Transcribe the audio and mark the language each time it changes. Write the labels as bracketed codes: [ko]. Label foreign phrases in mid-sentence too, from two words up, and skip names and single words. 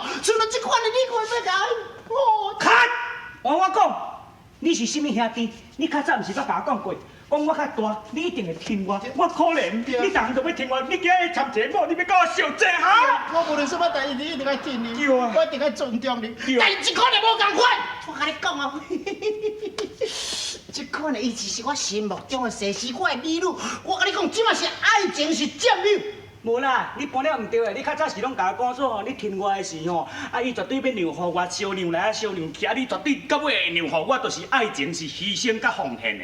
[nan] 像了这款的，你看要甲哦。看，换我讲，你是什么兄弟？你较早毋是捌甲我讲过？讲我较大，你一定会听我。我可怜，你当然就要听我。你今日参节目，你要甲我受罪哈？我无论什么代志，你一定要听你。对啊，我一定要尊重你。但是这款的无共款，我甲你讲哦，这款的伊只是我心目中的西施，我的美女。我甲你讲，即马是爱情是占有。无啦，你搬了唔对的。你较早是拢甲我讲说吼，你听我的时吼，啊，伊绝对要让互我烧让来啊，烧让去，啊，你绝对到尾会让互我，就是爱情是牺牲甲奉献的。